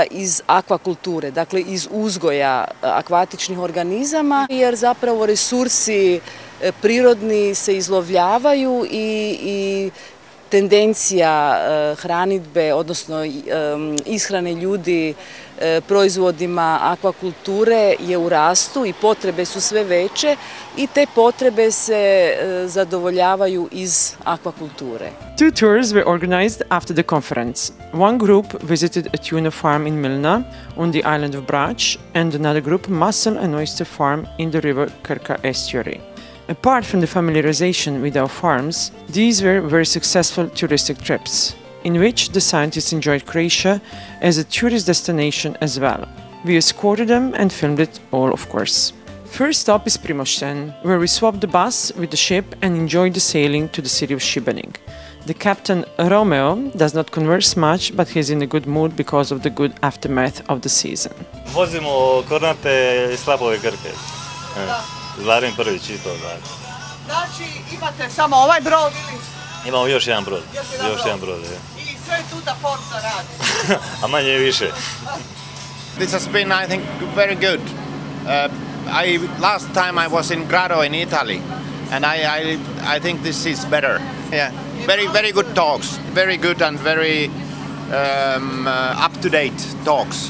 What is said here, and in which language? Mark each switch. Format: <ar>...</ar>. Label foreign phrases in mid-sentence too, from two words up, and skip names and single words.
<hr>iz akvakulture, dakle iz uzgoja akvatičnih organizama, jer zapravo resursi prirodni se izlovljavaju i tendencija hranidbe, odnosno ishrane ljudi proizvodima akvakulture je u rastu i potrebe su sve veće i te potrebe se zadovoljavaju iz akvakulture.</hr> <en>Two tours were organized after the conference. One group visited a tuna farm in Milna on the island of Brač and another group mussel and oyster farm in the river Krka estuary. Apart from the familiarization with our farms, these were very successful touristic trips, in which the scientists enjoyed Croatia as a tourist destination as well. We escorted them and filmed it all, of course. First stop is Primošten, where we swapped the bus with the ship and enjoyed the sailing to the city of Šibenik. The captain, Romeo, does not converse much, but he's in a good mood because of the good aftermath of the season.</en> <hr>Vozimo kornate i slapove Krke. Zlarin prvi čisto. Znači imate samo ovaj brod ili? Imamo još jedan brod. I sve tu da Forza radi? A manje i više.</hr> <en>This has been, I think, very good. Last time I was in Grado in Italy, and I think this is better. Yeah, very good talks, very good and very up-to-date talks.</en>